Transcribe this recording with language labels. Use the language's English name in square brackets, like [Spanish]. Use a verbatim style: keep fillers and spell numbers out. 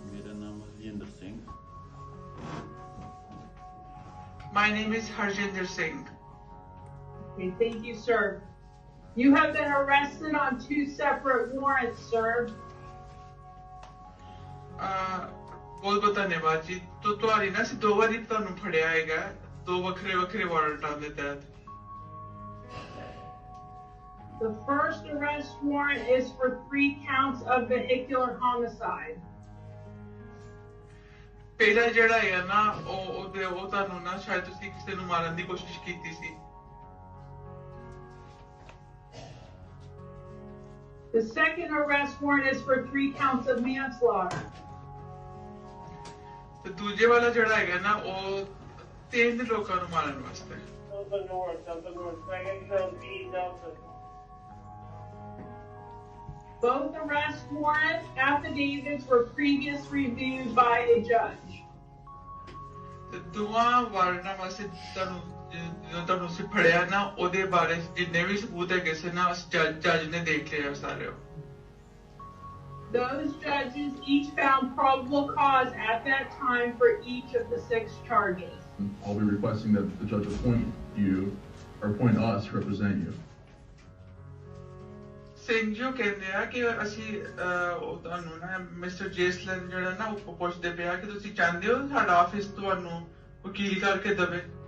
[Punjabi] ਮੇਰਾ ਨਾਮ Harjinder Singh, [English] My name is Harjinder Singh. Okay, thank you, sir. You have been arrested on two separate warrants, sir. [Punjabi] ਅਹ, ਬਹੁਤ ਬਹੁਤ ਧੰਨਵਾਦ ਜੀ। ਤੋ ਤੁਹਾਡੀ ਨਾ ਅਸੀਂ ਦੋ ਵਾਰੀ ਤੁਹਾਨੂੰ ਫੜਿਆ ਹੈਗਾ, ਦੋ ਵੱਖਰੇ ਵੱਖਰੇ ਵਾਰੰਟਾਂ ਦੇ ਤਹਿਤ। [English] The first arrest warrant is for three counts of vehicular homicide. [Punjabi] ਪਹਿਲਾ ਜਿਹੜਾ ਹੈ ਨਾ ਉਹ ਉਹਦੇ ਉਹ ਤੁਹਾਨੂੰ ਨਾ ਸ਼ਾਇਦ ਤੁਸੀਂ ਕਿਸੇ ਨੂੰ ਮਾਰਨ ਦੀ ਕੋਸ਼ਿਸ਼ ਕੀਤੀ ਸੀ। [English] The second arrest warrant is for three counts of manslaughter. [Punjabi] ਤੇ ਦੂਜੇ ਵਾਲਾ ਜਿਹੜਾ ਹੈਗਾ ਨਾ ਉਹ ਤਿੰਨ ਲੋਕਾਂ ਨੂੰ ਮਾਰਨ ਵਾਸਤੇ। [English] Delta North, Delta North, Greg Exxon, B Delta. Both arrest warrant affidavits were previous reviewed by a judge. [Punjabi] ਤੇ ਦੋਵਾਂ ਵਾਰਨਾਂ ਵਾਸਤੇ ਤੁਹਾਨੂੰ ਜਿ- ਜਦੋਂ ਤੁਹਾਨੂੰ ਅਸੀਂ ਫੜਿਆ ਨਾ ਉਹਦੇ ਬਾਰੇ ਜਿੰਨੇ ਵੀ ਸਬੂਤ ਹੈਗੇ ਸੀ ਨਾ ਉਸ ਜੱਜ ਜੱਜ ਨੇ ਦੇਖ ਲਿਆ ਸਾਰੇ ਉਹ। [English] Those judges each found probable cause at that time for each of the six charges. I'll be requesting that the judge appoint you, or appoint us to represent you. [Punjabi] Singh ਜੋ ਕਹਿੰਦੇ ਆ ਕਿ ਅਸੀਂ ਅਹ, ਉਹ ਤੁਹਾਨੂੰ ਨਾ ਮਿਸਟਰ ਜੇਸਲਨ ਜਿਹੜਾ ਨਾ ਉਹ ਪੁੱਛਦੇ ਪਿਆ ਕਿ ਤੁਸੀਂ ਚਾਹੁੰਦੇ ਹੋ ਸਾਡਾ ਆਫਿਸ ਤੁਹਾਨੂੰ ਵਕੀਲ ਕਰਕੇ ਦੇਵੇ।